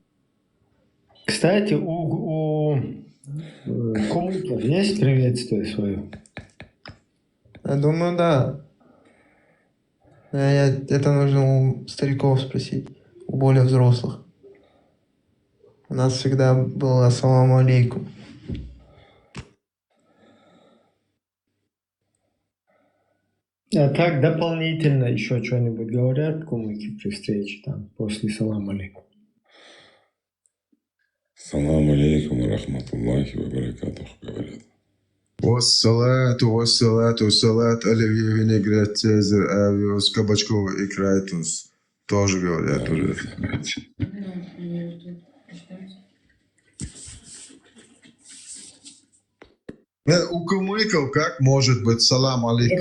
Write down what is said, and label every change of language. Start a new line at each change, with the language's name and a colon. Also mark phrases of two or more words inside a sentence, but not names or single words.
Russian: Кстати, у кумыков есть приветствие свое? Я думаю, да. Это нужно у стариков спросить, у более взрослых. У нас всегда было
Arabic: السلام عليكم.
Russian: А так дополнительно еще что-нибудь говорят кумыки при встрече там после
Arabic: سلام عليكم? سلام عليكم ورحمة الله وبركاته говорят.
Russian: Вассалату, салат, оливье, винегрет, цезарь, авиос, кабачковый и крайтус. Тоже говорят уже. У кумыков как может быть
Arabic: سلام عليكم?